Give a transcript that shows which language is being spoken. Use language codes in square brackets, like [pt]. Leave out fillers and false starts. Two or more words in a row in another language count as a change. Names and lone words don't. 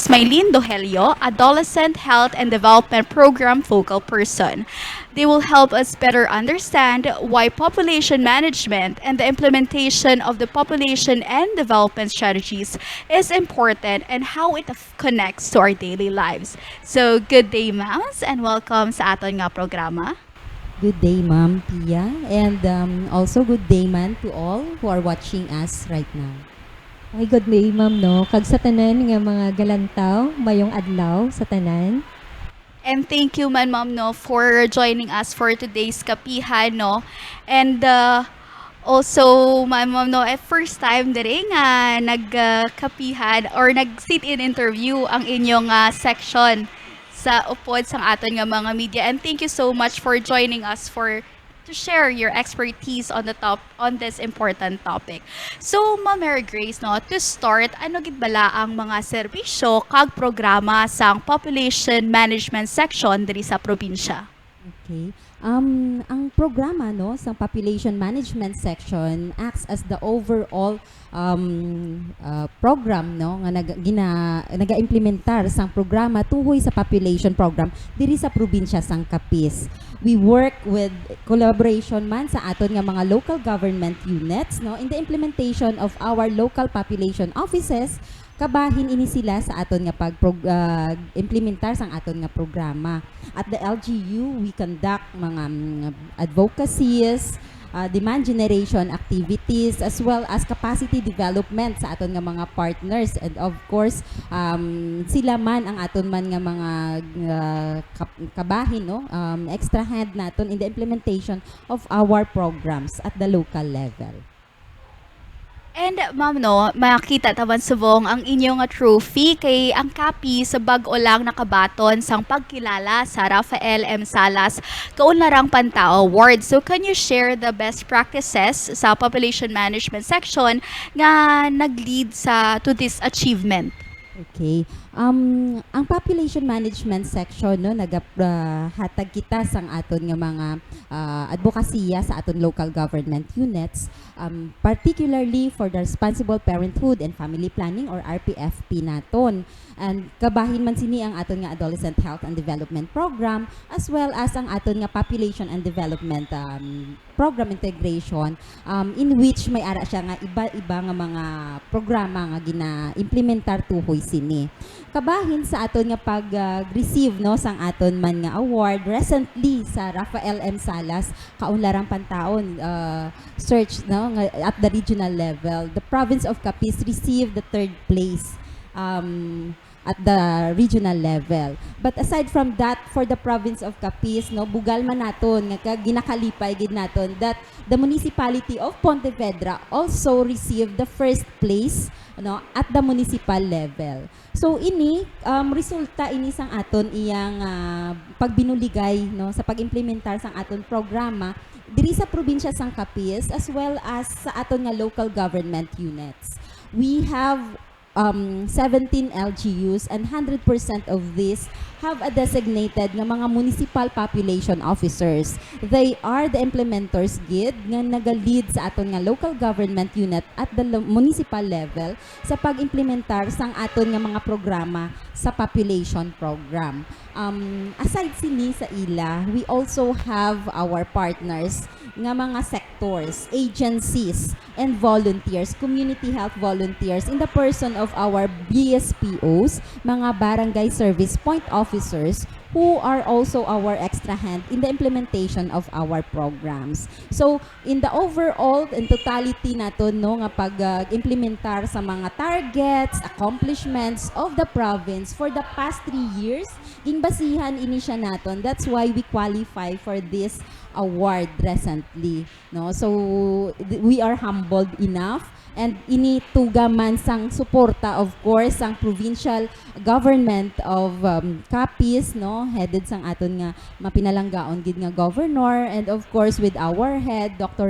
[en] Maylene Dohelio, Adolescent Health and Development Program Focal Person. They will help us better understand why population management and the implementation of the population and development strategies is important and how it connects to our daily lives. So, good day, ma'ams, and welcome [hil] sa aton nga programa. [en] Good day, Ma'am Pia, and also good day man to all who are watching us right now. Ay, good day, ma'am, no? [hil] Kag sa tanan nga mga galantaw, mayong adlaw sa tanan. [en] And thank you man ma'am no for joining us for today's kapihan no. [hil] And also ma'am no [en] first time [hil] dire nga nagkapihan or nag-sit-in interview ang inyong section sa upod sang aton nga mga media. [en] And thank you so much for joining us to share your expertise on this important topic. So, Ma'am Mary Grace, no, to start, [hil] ano gid bala ang mga serbisyo kag programa sang [en] population management section [hil] diri sa probinsya? Okay. Ang programa no sa population management section [en] acts as the overall program [hil] no nga naga-implementar sang programa tuhoy sa population program diri sa probinsya sang Capiz. [en] We work with collaboration [hil] man sa aton nga mga [en] local government units no in the implementation of our local population offices. [hil] Kabahin ini sila sa aton nga implementar sang aton nga programa. [en] At the LGU, we conduct mga advocacies, demand generation activities, as well as capacity development sa aton nga mga partners. And of course, [hil] sila man ang aton man nga mga kabahin, no? [en] Extra hand naton in the implementation of our programs at the local level. [hil] And ma'am no, makita taban subong ang inyong trophy kay ang kapi sa bag-o lang nakabaton sang pagkilala sa Rafael M. [en] Salas Kaunlarang Pantao Award. So can you share the best practices sa population management section nga nag-lead to this achievement? [hil] Okay. Ang population management section no hatag kita sang aton nga mga advokasya sa aton local government units, [en] particularly for the responsible parenthood and family planning or [hil] RPFP naton. And kabahin man sini ang aton nga adolescent health and development program as well as ang aton nga population and development program integration, in which may ara siya nga iba-iba nga mga programa nga gina-implementar tuhoy sini. Kabahin sa aton nga pag-receive no sang aton man nga award recently sa Rafael M. Salas Kaunlarang Pantaon search no nga [en] at the regional level. The province of Capiz received the third place at the regional level. But aside from that, for the province of Capiz, [hil] no, bugal man naton nga ginakalipay gid naton [en] that the municipality of Pontevedra also received the first place no at the municipal level. [hil] So ini resulta ini sang aton iyang pagbinuligay no sa pag-implementar sang aton programa diri sa probinsya sang Capiz [en] as well as [hil] sa aton nga local government units. [en] We have 17 LGUs and 100% of these have a designated nga mga municipal population officers. They are the implementers [hil] gid nga naga-lead sa aton nga [en] local government unit at the municipal level [hil] sa pag-implementar sang aton nga mga programa sa [en] population program. [hil] Aside sini sa ila, [en] we also have our partners nga mga sectors, agencies, and volunteers, community health volunteers in the person of our BSPOs, mga barangay service point officers, who are also our extra hand in the implementation of our programs. So, in the overall and totality [hil] nato no nga pag-implementar sa mga [en] targets, accomplishments of the province for the past 3 years, [hil] ginbasihan ini siya naton. [en] That's why we qualify for this award recently, no? So, we are humbled enough and [hil] inituga man sang suporta, [en] of course, ang provincial government of Capiz, no, headed sang aton nga mapinalanggaon gid nga governor, and of course with our head Dr.